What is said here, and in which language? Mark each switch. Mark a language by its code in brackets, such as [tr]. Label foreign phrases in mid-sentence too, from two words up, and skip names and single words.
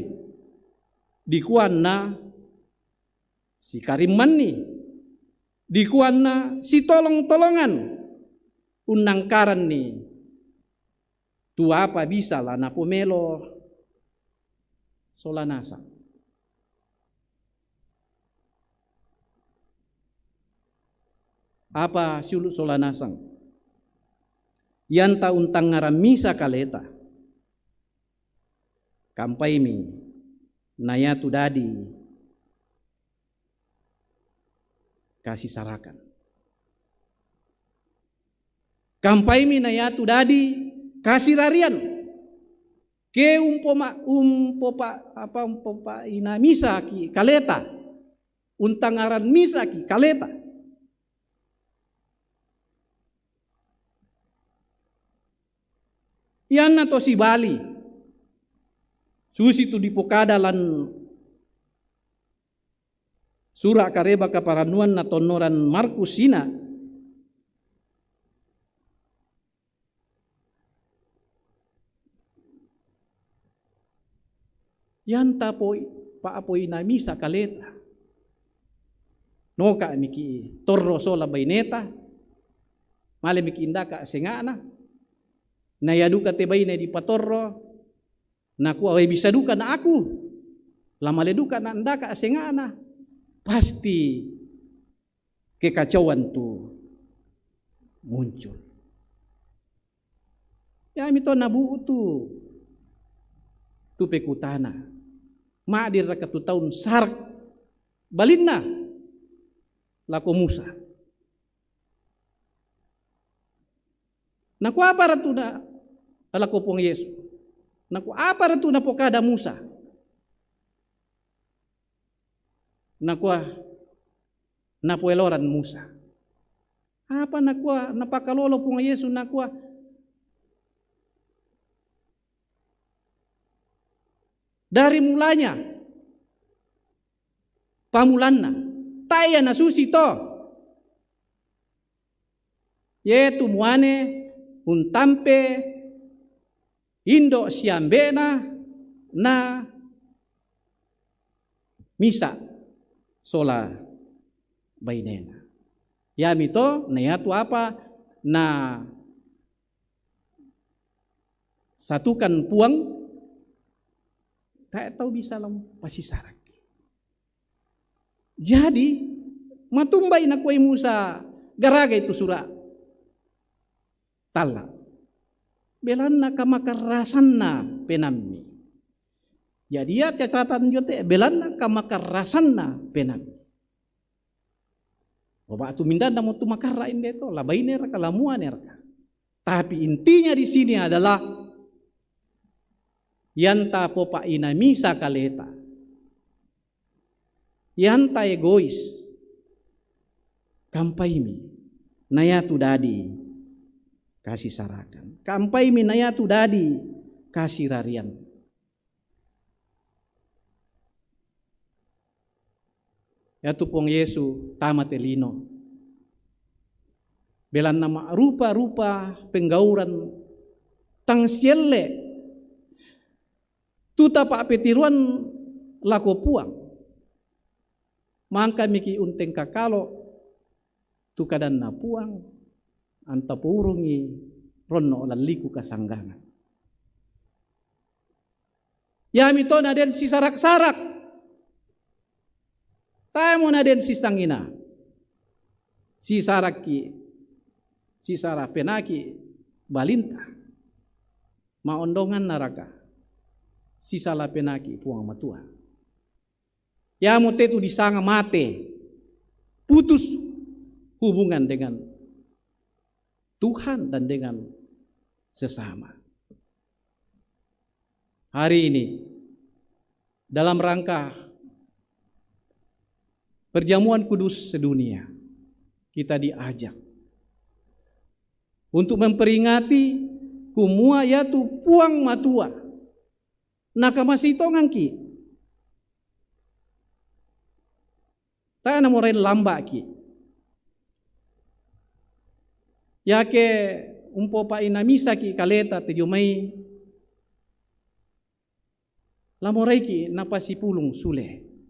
[sda] Dikuan na si karimman ni. Dikuan na si tolong-tolongan. Unangkaran ni. Tu apa bisa lah na pomelo solanasa. Apa siulu solanasang? Yanta untang ngaramisa kaleta. Kampai mi naya tu dadi kasih sarakan. Kampai mi naya tu dadi kasih rarian. Ke umpopa ina misa ki kaleta. Untang ngaran misa ki kaleta. Yan na to si Bali. Susi tu di pokadalan sura kareba kaparanuan na tonoran Markus sina. Yan tapoy paapoy na misa kaleta. Noka miki torro sola baineta. Male miki indaka sengana. Nayaduka tebay na di patorro, naku away bisa duka na aku, lamale duka na andaka asengana, [id] pasti kekacauan [sda] tu muncul. Ya mito nabu tu pekutana, maadir rakatu tahun sarak, balinna, lako Musa. Naku apa ratu na alako pong Yesu. Naku apa ratu na pokada Musa. Naku napueloran Musa. Apa naku napakalolo pong Yesu naku [id] dari mulanya [sda] pamulanna taya na susi to. Yetu muane untampe indo siambena na misa sola bainena. Ya mito na yatu apa na satukan puang [id] tak tahu [sda] bisa lam pasisarak. Jadi matumbay na kuay Musa garagay tu surah tala. Belan na kamakarasan na penammi. Jadi ya catatan jote belan na kamakarasan na penammi. Bapak tu minda na mo tu makarain deto labay nera kalamuan nera. [id] Tapi intinya di sini adalah [sda] yanta popa ina misa kaleta. Yanta egois. Kampai mi nayatu dadi kasih sarakan. Kampai minayatu dadi kasih rarian. Yatu pong Yesu tamat elino. Belan nama rupa-rupa penggauran tang sielle. Tuta pak petiruan lako puang. Mangka miki unteng kakalo tukadan na puang. Antapurungi rono laliku kasanggangan. Ya mito na den si sarak-sarak. Tayo mo na den si stangina. Si saraki, si sarapenaki balinta. Maondongan naraka. Si salapenaki puang matua. Ya mo tetu disanga mate. [id] Putus hubungan dengan Tuhan dan dengan sesama. Hari ini dalam rangka perjamuan kudus sedunia kita diajak untuk memperingati [sda] kumua yatu puang matua nakamasito ngangki tayo namorain lamba ki yake umpo pa inamisa ki kaleta te jomai lamorai ki napasipulung sule.